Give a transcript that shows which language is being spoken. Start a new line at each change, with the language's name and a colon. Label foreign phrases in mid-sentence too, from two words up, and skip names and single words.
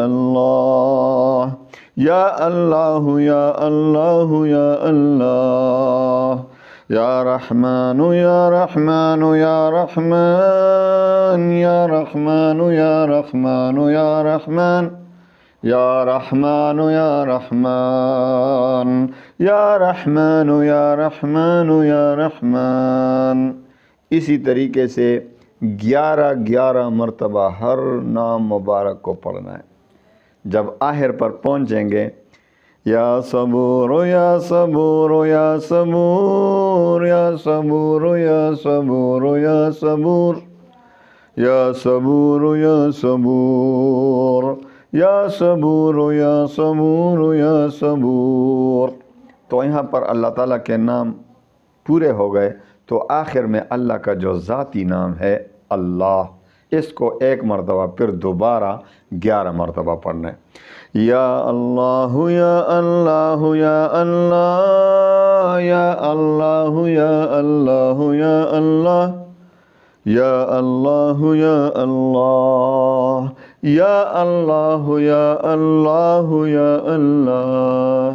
Arabic: اللہ یا اللہ یا اللہ یا اللہ یا رحمان یا رحمان یا رحمان یا رحمان یا رحمان یا رحمان یا رحمان یا رحمان یا رحمان یا رحمان یا رحمان۔
Urdu: اسی طریقے سے 11 مرتبہ ہر نام مبارک کو پڑھنا ہے۔ جب آخر پر پہنچیں گے،
Arabic: یا صبور یا صبور یا صبور یا صبور یا صبور یا صبور یا صبور یا صبور یا صبور یا صبور یا صبور،
Urdu: تو یہاں پر اللہ تعالیٰ کے نام پورے ہو گئے۔ تو آخر میں اللہ کا جو ذاتی نام ہے اللہ، اس کو 1 مرتبہ پھر دوبارہ 11 مرتبہ پڑھنا ہے۔
Arabic: یا اللہ یا اللہ یا اللہ یا اللہ یا اللہ یا اللہ یا اللہ یا اللہ یا اللہ یا اللہ یا اللہ۔